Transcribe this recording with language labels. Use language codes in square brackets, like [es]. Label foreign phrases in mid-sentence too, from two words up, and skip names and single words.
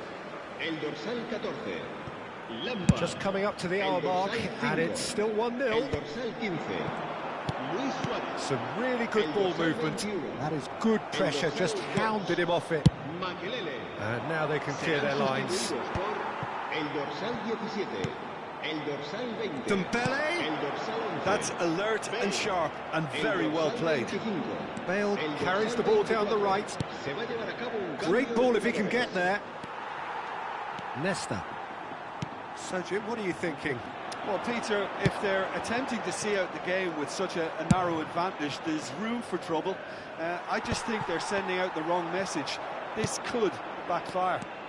[es] El dorsal 14, Lampard. [en] Just coming up to the hour mark, and it's still 1-0. El dorsal 15, Luis Suarez. Some really good ball movement. That is good pressure, just hounded him off it. Makelele. And now they can clear their lines. [es] El dorsal 17, el dorsal 20. Dembele. El dorsal 11. [en] That's alert and sharp and very well played. Bale carries the ball down the right. [es] Se va a llevar a cabo un cambio [en] Great [es] de [en] ball if he can [es] jugadores. [en] get there. Nesta. So, Jim, what are you thinking? Well, Peter, if they're attempting to see out the game with such a narrow advantage, there's room for trouble. I just think they're sending out the wrong message. This could backfire.